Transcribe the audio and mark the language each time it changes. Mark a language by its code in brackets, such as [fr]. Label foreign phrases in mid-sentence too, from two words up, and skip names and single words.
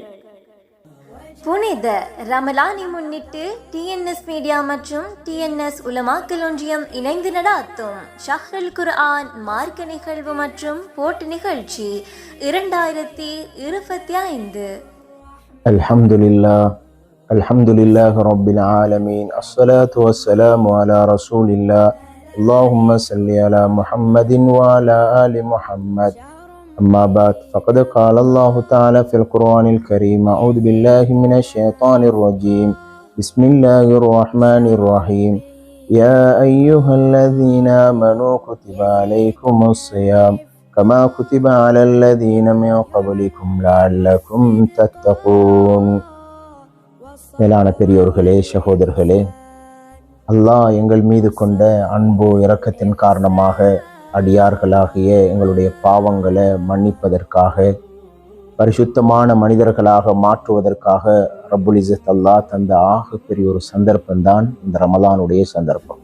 [ta] புனித ரமலானை முன்னிட்டு TNS மீடியா மற்றும் TNS உலமாக்கல் ஒன்றியம் இணைந்து நடாத்தும் ஷஹ்ருல் குர்ஆன் மார்க்க நிகழ்வு மற்றும் போட்டி நிகழ்ச்சி 2025. [ar] الحمد لله رب العالمين. الصلاة والسلام على رسول الله. اللهم صل على محمد وعلى آل محمد. أما بعد فقد قال الله تعالى في القرآن الكريم: أعوذ بالله من الشيطان الرجيم. بسم الله الرحمن الرحيم. يا أيها الذين آمنوا كتب عليكم الصيام كما كتب على الذين من قبلكم لعلكم تتقون. [ta] மேலான பெரியோர்களே, சகோதரர்களே, அல்லாஹ் எங்கள் மீது கொண்ட அன்பு இரக்கத்தின் காரணமாக அடியார்களாகிய எங்களுடைய பாவங்களை மன்னிப்பதற்காக, பரிசுத்தமான மனிதர்களாக மாற்றுவதற்காக [ar] رب العزة [ta] அல்லாஹ் தந்த ஆக பெரிய ஒரு சந்தர்ப்பம்தான் இந்த ரமலானுடைய சந்தர்ப்பம்.